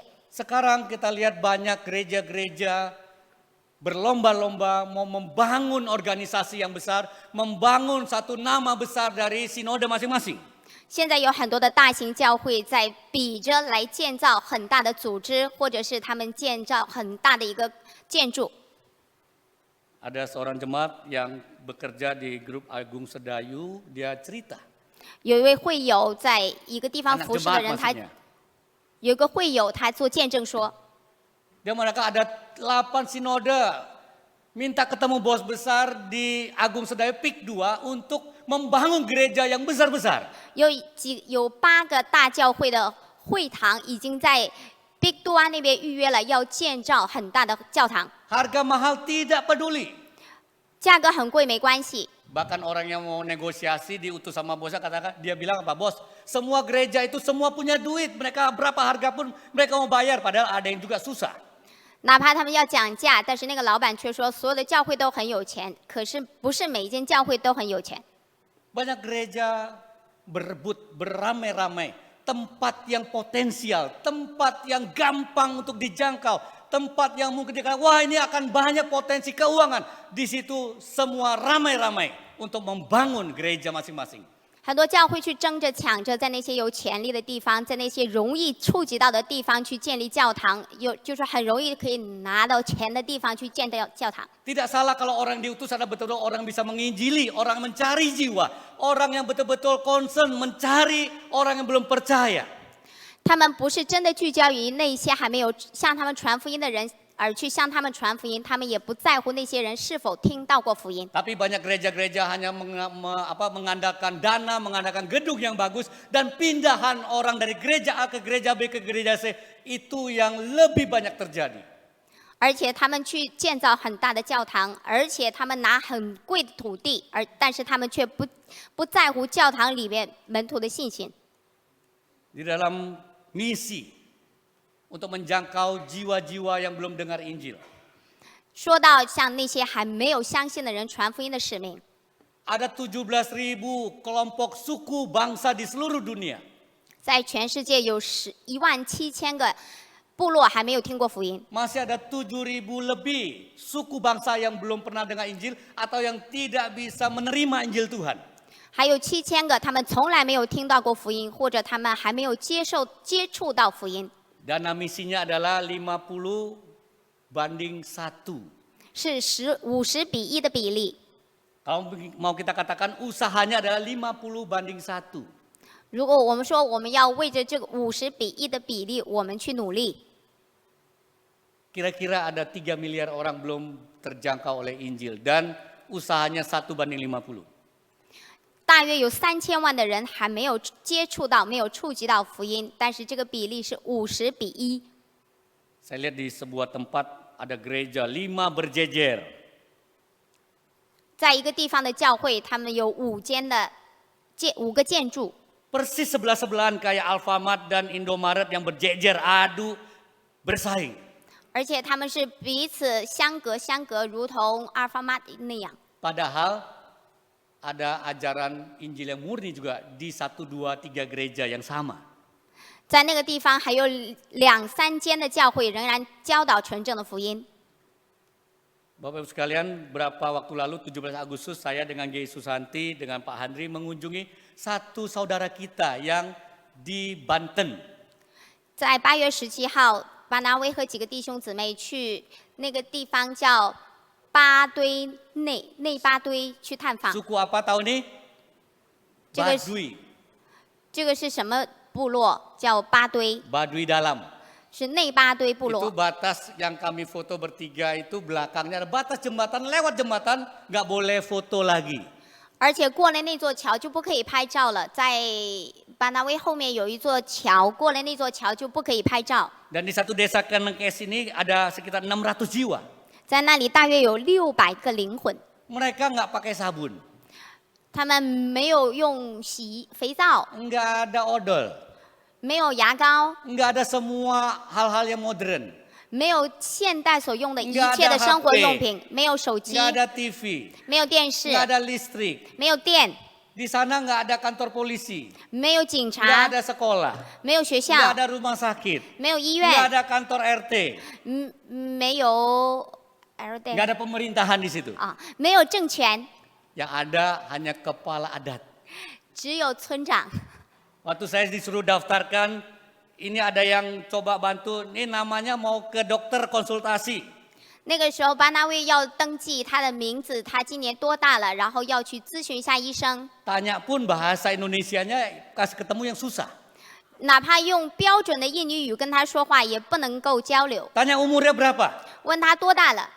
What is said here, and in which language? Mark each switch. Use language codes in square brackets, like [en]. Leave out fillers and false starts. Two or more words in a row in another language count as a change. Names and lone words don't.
[id] Sekarang kita lihat banyak gereja-gereja berlomba-lomba mau membangun organisasi yang besar, membangun satu nama besar dari sinode masing-masing. [zh] 现在有很多的大型教会在比着来建造很大的组织，或者是他们建造很大的一个建筑。 [id] Ada seorang jemaat yang bekerja di grup Agung Sedayu, dia cerita. [zh] 有一位会友在一个地方 [id] Anak [zh] 服侍的 [id] jemaat [zh] 人，他 [id] maksudnya. [zh] 有一个会友他做见证说， [id] Dia mengatakan ada 8 sinode minta ketemu bos besar di Agung Sedayu PIK 2 untuk membangun gereja yang besar-besar. [zh] 有8个大教会的会堂已经在 Big Dua 那边预约了，要建造很大的教堂。 [id] Harga mahal tidak peduli. [zh] 价格很贵没关系。 [id] Bahkan orang yang mau negosiasi diutus sama bosnya katakan, dia bilang apa bos, semua gereja itu semua punya duit, mereka berapa harga pun mereka mau bayar, padahal ada yang juga susah. [zh] 哪怕他们要讲价，但是那个老板却说所有的教会都很有钱，可是不是每一间教会都很有钱。 [id] Banyak gereja berebut beramai-ramai tempat yang potensial, tempat yang gampang untuk dijangkau. Tempat yang mungkin dikatakan, wah ini akan banyak potensi keuangan. Di situ semua ramai-ramai untuk membangun gereja masing-masing. [zh] 很多教会去争着抢着在那些有潜力的地方，在那些容易触及到的地方去建立教堂，就是很容易可以拿到钱的地方去建造教堂。 [id] Tidak salah kalau orang diutus ada betul-betul orang bisa menginjili, orang mencari jiwa, orang yang betul-betul concern mencari orang yang belum percaya. [zh] 他们不是真的聚焦于那些还没有向他们传福音的人，而去向他们传福音，他们也不在乎那些人是否听到过福音。 [id] Tapi banyak gereja-gereja hanya mengandalkan dana, mengandalkan gedung yang bagus, dan pindahan orang dari gereja A ke gereja B ke gereja C itu yang lebih banyak terjadi. [zh] 而且他们去建造很大的教堂，而且他们拿很贵的土地，但是他们却不在乎教堂里面门徒的信心。 [id] Di dalam misi untuk menjangkau jiwa-jiwa yang belum dengar Injil. [zh] 说到像那些还没有相信的人传福音的使命， [id] Ada 17.000 kelompok suku bangsa di seluruh dunia. [zh] 在全世界有17000个部落还没有听过福音， [id] Masih ada 7.000 lebih suku bangsa yang belum pernah dengar Injil atau yang tidak bisa menerima Injil Tuhan. [zh] 还有7000个他们从来没有听到过福音，或者他们还没有接触到福音。 [id] Dana misinya adalah 50:1. [zh] 是50:1的比例。 [id] Kalau mau kita katakan usahanya adalah 50:1. [zh] 如果我们说我们要为着这个50:1的比例，我们去努力， [id] Kira-kira ada 3 miliar orang belum terjangkau oleh Injil dan usahanya 1:50. [zh] 大约有3000万的人还没有接触到、没有触及到福音，但是这个比例是50:1。 [id] Saya lihat di sebuah tempat ada gereja 5 berjejer. [zh] 在一个地方的教会，他们有5个建筑， [id] Persis sebelah-sebelahan kayak Alfamart dan Indomaret yang berjejer adu bersaing. [zh] 而且他们是彼此相隔，如同阿尔法玛那样。 [id] Padahal ada ajaran Injil yang murni juga di 1, 2, 3 gereja yang sama. [zh] 在那个地方还有2-3间的教会仍然教导纯正的福音。 [id] Bapak Ibu sekalian, berapa waktu lalu 17 Agustus saya dengan Gey Susanti dengan Pak Handri mengunjungi satu saudara kita yang di Banten. [zh] 在8月17号，巴拿威和几个弟兄姊妹去那个地方叫内巴堆去探访。 [id] Suku apa tahu nih? [zh] 这个 [id] Baduy. [zh] 这个是什么部落？叫巴堆， [id] Baduy Dalam. [zh] 是内巴堆部 [id] Itu [zh] 落。 [id] batas yang kami foto bertiga itu belakangnya ada batas jembatan, lewat jembatan nggak boleh foto lagi. [zh] 而且过了那座桥就不可以拍照了，在巴拿威后面有一座桥，过了那座桥就不可以拍照。 [id] Dan di satu desa Kemenkes ini ada sekitar 600 jiwa. [zh] 在那里大约有600个灵魂， [id] Mereka nggak pakai sabun, [zh] 他们没有用肥皂， [id] nggak ada odol, [zh] 没有牙膏， [id] nggak ada semua hal-hal yang modern, [zh] 没有现代所用的一 [id] Nggak ada [zh] 切的生活 [id] HP [zh] 用品，没有手机， [id] nggak ada TV, [zh] 没有电视， [id] nggak ada listrik. [zh] 没有电， [id] Di sana nggak ada kantor polisi, [zh] 没有警 [id] nggak [zh] 察， [id] ada sekolah, [zh] 没有学 [id] nggak [zh] 校， [id] ada rumah sakit, [zh] 没有医 [id] nggak [zh] 院， [id] ada kantor RT, [zh] 没有 [id] nggak ada pemerintahan di situ. [zh] 啊，没有政权， [id] Yang ada hanya kepala adat. [zh] 只有村长。 [id] Waktu saya disuruh daftarkan, ini ada yang coba bantu, ini namanya mau ke dokter konsultasi. [zh] 那个时候，巴拿威要登记他的名字，他今年多大了，然后要去咨询一下医生。 [id] Tanya pun bahasa Indonesianya kasih ketemu yang susah. [zh] 哪怕用标准的印尼语跟他说话，也不能够交流。 [id] Tanya umurnya berapa? [zh] 问他多大了，